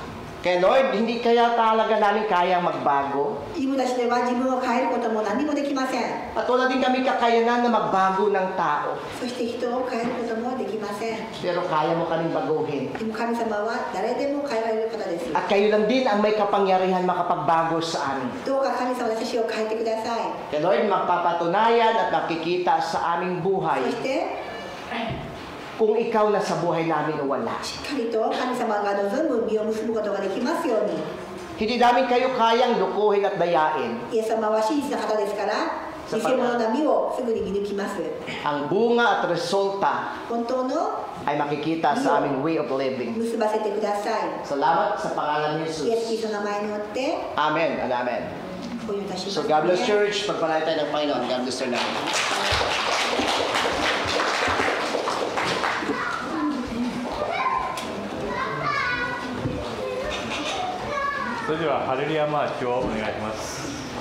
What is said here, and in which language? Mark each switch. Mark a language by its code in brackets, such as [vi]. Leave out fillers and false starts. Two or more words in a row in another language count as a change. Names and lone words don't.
[tl] Kaya Lord, hindi kaya talaga namin kayang magbago. [ja] 自分たちでは自分を変えることも何もできません。 [tl] At wala din kami kakayanan na magbago ng tao. [ja] そして人を変えることもできません。 [tl] Pero kaya mo kaming baguhin. [ja] でも神様は誰でも変えられる方です。 [tl] At kayo lang din ang may kapangyarihan makapagbago sa amin. [ja] どうか神様、私を変えてください。 [tl] Kaya Lord, magpapatunayan at makikita sa aming [ja] そ [tl] buhay [ja] して [tl] kung ikaw na sa buhay namin o wala. [ja] しっかりと神様が望む実を結ぶことができますように。 [tl] Hindi namin kayo kayang lukuhin at dayain. [ja] イエス様は真実な方ですから偽物な実をすぐに見抜きます。 [tl] Ang bunga at resulta [ja] 本当の [tl] ay makikita sa aming [en] way of living. [ja] 結ばせてください。 [tl] Salamat sa pangalan ni [ja] イエス・キリ [tl] Jesus. [ja] ストの名前によって [en] Amen and amen. [ja] お祈りいたします。 [en] So God bless Church. [tl] Pagpalain tayo ng Panginoon. [en] God bless our natin. [ja] それではハレルヤマーチをお願いします。